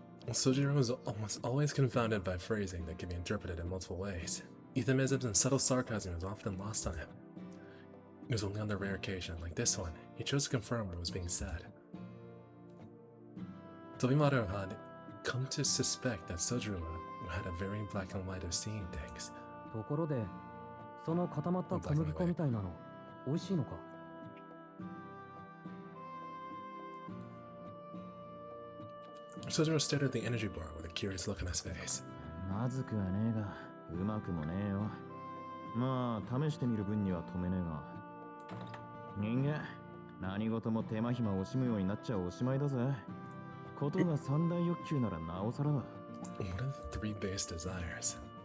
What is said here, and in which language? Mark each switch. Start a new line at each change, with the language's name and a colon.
English: Sojiro is almost always confounded by phrasing that can be interpreted in multiple ways. Euphemisms and subtle sarcasm is often lost on him. It was only on the rare occasion, like this one, he chose to confirm what was being said. Tobimaru had come to suspect that Sojiro had a very black and white of seeing things.
Japanese: ところで、その固まった小麦粉みたいなの、美味しいのか
English: ？Sojiro stared at the energy bar with a curious look on his face.
Japanese: まずくはねえが、うまくもねえよ。まあ、試してみる分には止めねえが。人間、何事も手間暇惜しむようになっちゃおしまいだぜ。ことが三大欲求ならなおさらだ。
English: What are the 3 base desires?